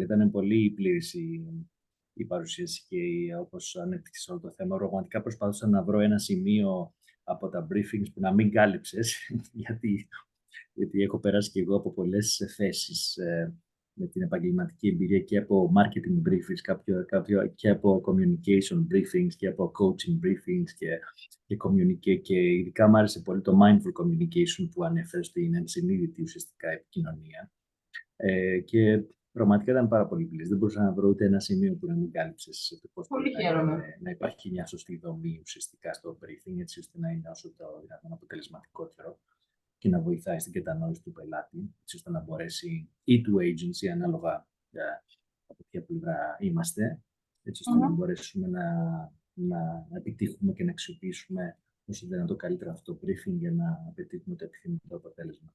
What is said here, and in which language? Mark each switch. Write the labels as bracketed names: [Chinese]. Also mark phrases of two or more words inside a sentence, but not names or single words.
[Greek] Ήταν πολύ πλήρης η παρουσίαση και όπως ανέπτυξες όλο το θέμα. Πραγματικά προσπαθούσα να βρω ένα σημείο από τα briefings που να μην κάλυψες, γιατί έχω περάσει και εγώ από πολλές θέσεις με την επαγγελματική εμπειρία και από [English] marketing briefings, [Greek] και από [English] communication briefings [Greek] και από [English] coaching briefings [Greek] και ειδικά μου άρεσε πολύ το [English] mindful communication [Greek] που ανέφερε στην ενσυνείδητη ουσιαστικά επικοινωνία. Και πραγματικά ήταν πάρα πολύ πλήρης. Δεν μπορούσα να βρω ούτε ένα σημείο που να μην κάλυψες πώς Πολύ χαίρομαι. να υπάρχει μια σωστή δομή ουσιαστικά στο briefing, έτσι ώστε να είναι όσο το δυνατόν αποτελεσματικότερο και να βοηθάει στην κατανόηση του πελάτη, έτσι ώστε να μπορέσει ή του agency, ανάλογα από ποια πλευρά είμαστε, έτσι ώστε να μπορέσουμε να επιτύχουμε και να αξιοποιήσουμε όσο δυνατό καλύτερα αυτό το briefing για να πετύχουμε το επιθυμητό αποτέλεσμα.